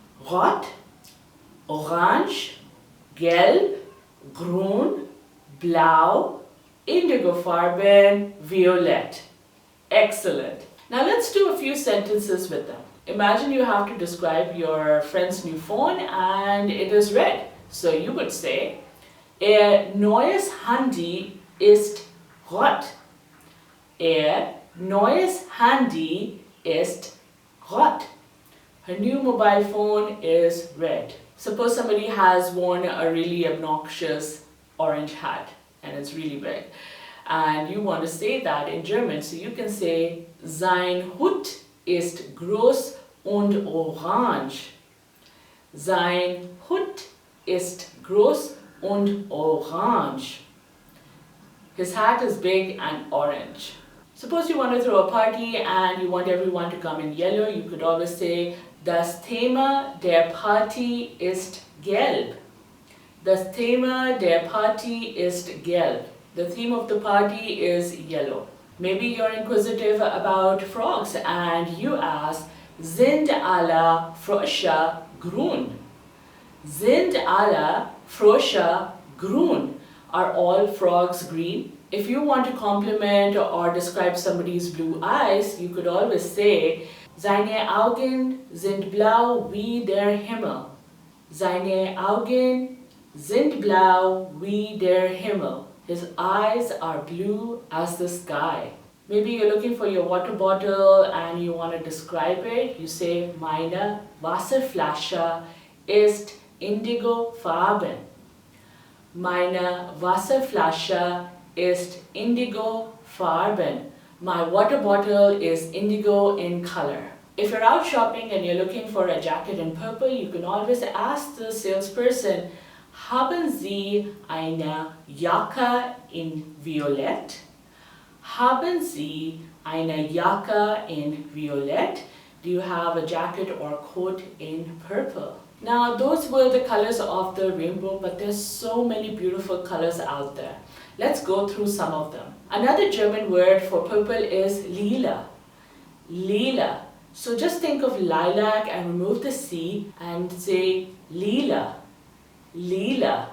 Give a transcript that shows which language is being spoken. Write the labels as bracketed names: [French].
[German] Rot, orange, gelb, groen, blau, indigofarben, violet. Excellent. [English] Now let's do a few sentences with them. Imagine you have to describe your friend's new phone and it is red. So you would say, [German] Ihr neues Handy ist rot. Ihr neues Handy ist rot. [English] Her new mobile phone is red. Suppose somebody has worn a really obnoxious orange hat and it's really big. And you want to say that in German, so you can say, [German] Sein Hut ist groß und orange. Sein Hut ist groß und orange. [English] His hat is big and orange. Suppose you want to throw a party and you want everyone to come in yellow, you could always say, [German] Das Thema der Party ist gelb. Das Thema der Party ist gelb. [English] The theme of the party is yellow. Maybe you're inquisitive about frogs and you ask, [German] Sind alle Frösche grün? Sind alle Frösche grün? [English] Are all frogs green? If you want to compliment or describe somebody's blue eyes, you could always say, [German] Seine Augen sind blau wie der Himmel. Seine Augen sind blau wie der Himmel. [English] His eyes are blue as the sky. Maybe you're looking for your water bottle and you want to describe it. You say, [German] Meine Wasserflasche ist indigofarben. Meine Wasserflasche ist indigofarben. [English] My water bottle is indigo in color. If you're out shopping and you're looking for a jacket in purple, you can always ask the salesperson, [German] Haben Sie eine Jacke in Violett? Haben Sie eine Jacke in Violett? [English] Do you have a jacket or coat in purple? Now those were the colors of the rainbow, but there's so many beautiful colors out there. Let's go through some of them. Another German word for purple is lila. Lila. So just think of lilac and remove the C and say lila. Lila.